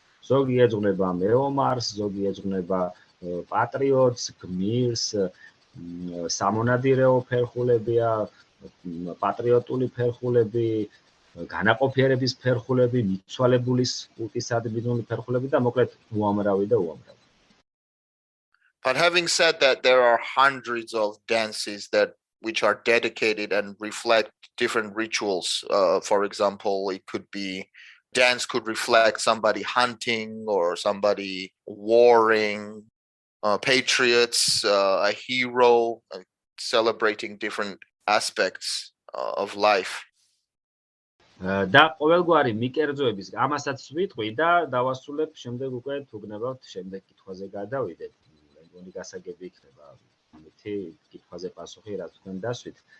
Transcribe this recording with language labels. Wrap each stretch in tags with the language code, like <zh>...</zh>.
<ka>ზოგი ეძღვნება მეომარს, ზოგი ეძღვნება</ka> <en>patriots,</en> <ka>gmirs, სამონადირეო ფერხულებია, პატრიოტული ფერხულები, განაყოფიერების ფერხულები, მიცვალებულის კულტისადმი ფერხულები და მოკლედ უამრავი.</ka> <en>But having said that, there are hundreds of dances which are dedicated and reflect different rituals. For example, dance could reflect somebody hunting or somebody warring, patriots, a hero, celebrating different aspects of life.</en> <ka>და ყოველგვარი მიკერძოების ამასაც ვიტყვი და დავასრულებ შემდეგ უკვე თუგნებავთ შემდეგ კითხვაზე გადავიდეთ. მეგონი გასაგები იქნება ამითი კითხვაზე პასუხი რაც თქვენ დასვით.</ka>